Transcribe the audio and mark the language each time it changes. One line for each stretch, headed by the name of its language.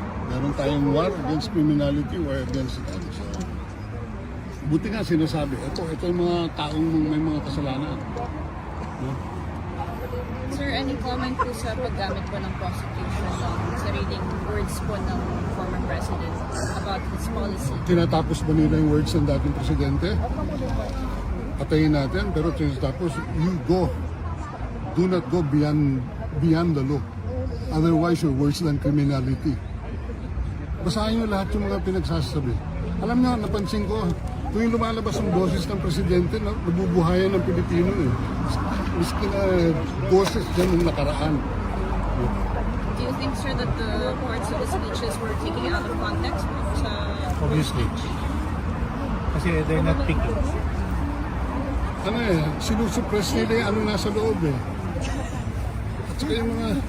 Filipino: Meron tayong
English: war against criminality, war against that.
Filipino: So, buti nga sinasabi, ito yung mga taong may mga kasalanan. No? Sir,
English: any comment
Filipino: po sa paggamit po ng prosecution ng sariling words po ng
English: former president about his policy?
Filipino: Tinatapos ba nila yung words ng dating presidente? Patayin natin, pero tapos
English: you go. Do not go beyond the law. Otherwise, you're worse than criminality.
Filipino: Basahin nyo lahat yung mga pinagsasabi. Alam nyo, napansin ko, tuwing lumalabas ang boses ng presidente, nabubuhayan ng Pilipino eh. Miski na boses dyan ng nakaraan.
English: Do you think, sir, that the parts of the speeches were taken out of context? Obviously.
Filipino: Kasi
English: they're not picky.
Filipino: Sinusuppress nila yung ano nasa loob eh. At saka yung mga...